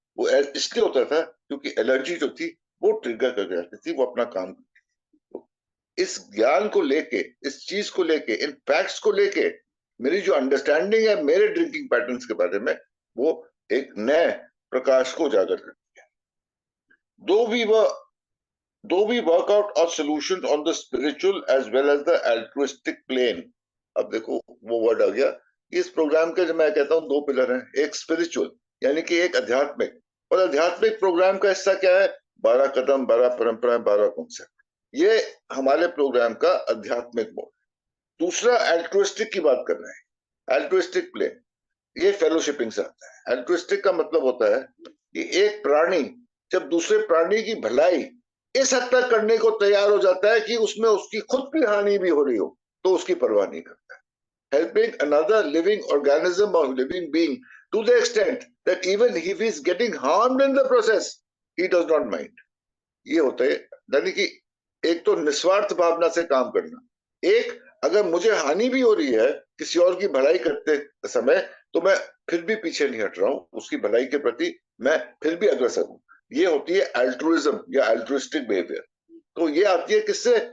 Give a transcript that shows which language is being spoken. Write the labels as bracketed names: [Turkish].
[Hindi] वो इसलिए होता था क्योंकि एलर्जी जो थी वो ट्रिगर कर जाती थी, वो अपना काम करती थी। तो इस ज्ञान को लेके, इस चीज को लेके, इन फैक्ट्स को लेके मेरी जो अंडरस्टैंडिंग है मेरे ड्रिंकिंग पैटर्न्स के बारे में, वो एक नए प्रकाश को उजागर करती है। [English] Though we were Though we work out our solutions on the spiritual as well as the altruistic plane। [Hindi] अब देखो वो वर्ड आ गया। इस प्रोग्राम के जो मैं कहता हूँ 2 पिलर हैं, एक स्पिरिचुअल यानी कि एक आध्यात्मिक, और आध्यात्मिक प्रोग्राम का हिस्सा क्या है? 12 कदम, 12 परंपराएं, 12 कॉन्सेप्ट। ये हमारे प्रोग्राम का आध्यात्मिक मोड। दूसरा एल्ट्रुइस्टिक की बात कर रहे हैं, एल्ट्रुइस्टिक प्लेन। ये फेलोशिपिंग से आता है। एल्ट्रुइस्टिक का मतलब होता है कि एक प्राणी जब दूसरे प्राणी की भलाई इस हद तक करने को तैयार हो जाता है कि उसमें उसकी खुद की हानि भी हो रही हो तो उसकी परवाह नहीं करता है। [English] Helping another living organism or living being to the extent that even if he is getting harmed in the process, he does not mind। [Hindi] ये होता है, यानी कि एक तो निस्वार्थ भावना से काम करना, एक अगर मुझे हानि भी हो रही है किसी और की भलाई करते समय, तो मैं फिर भी पीछे नहीं हट रहा हूं, उसकी भलाई के प्रति मैं फिर भी अग्रसर हूं। ये होती है अल्ट्रुइज्म या अल्ट्रुइस्टिक बिहेवियर। तो ये आती है किससे?